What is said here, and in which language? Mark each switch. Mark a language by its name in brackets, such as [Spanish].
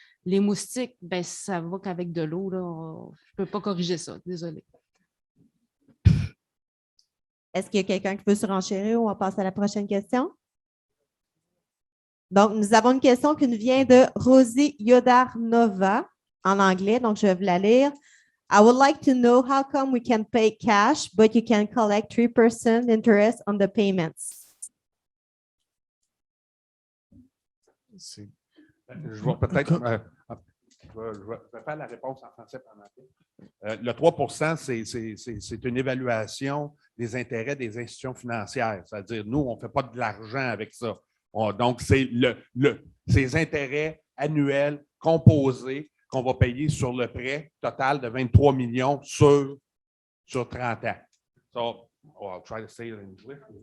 [French] Les moustiques, ben, ça va qu'avec de l'eau, là. Je ne peux pas corriger ça, désolé. Est-ce qu'il y a quelqu'un qui veut se renchérir ou on passe à la prochaine question? Donc, nous avons une question qui nous vient de Rosie Yodarnova en anglais, donc je vais vous la lire. [English] I would like to know how come we can pay cash, but you can collect 3% interest on the payments. [French] Je vais peut-être je vais faire la réponse en français pendant le 3 c'est une évaluation des intérêts des institutions financières. C'est-à-dire, nous, on ne fait pas de l'argent avec ça. Donc, c'est ces intérêts annuels composés qu'on va payer sur le prêt total de 23 millions sur 30 ans. [English] So, I'll try to say it in English.